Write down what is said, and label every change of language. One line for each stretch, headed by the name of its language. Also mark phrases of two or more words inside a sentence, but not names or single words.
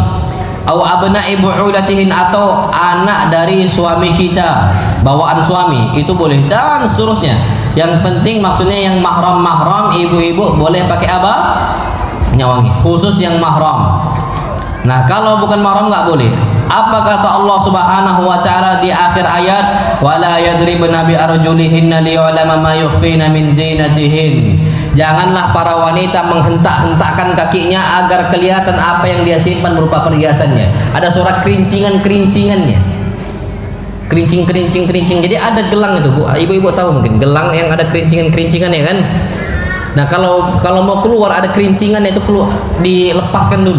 Arabic: أو أبناء بعولتهن,
Indonesian: atau anak dari suami kita, bawaan suami, itu boleh, dan seterusnya. Yang penting maksudnya yang mahram ibu-ibu boleh pakai apa? Minyak wangi, khusus yang mahram. Nah, kalau bukan mahram nggak boleh. Apa kata
Arabic: الله سبحانه وتعالى
Indonesian: di akhir ayat?
Arabic: ولا يضربن بأرجلهن ليعلم ما يخفين من زينتهن.
Indonesian: Janganlah para wanita menghentak-hentakkan kakinya agar kelihatan apa yang dia simpan berupa perhiasannya. Ada suara kerincingannya. Kerincing. Jadi ada gelang itu, Bu. Ibu-ibu tahu mungkin gelang yang ada kerincingannya kan? Nah, kalau mau keluar ada kerincingannya itu keluar, dilepaskan dulu.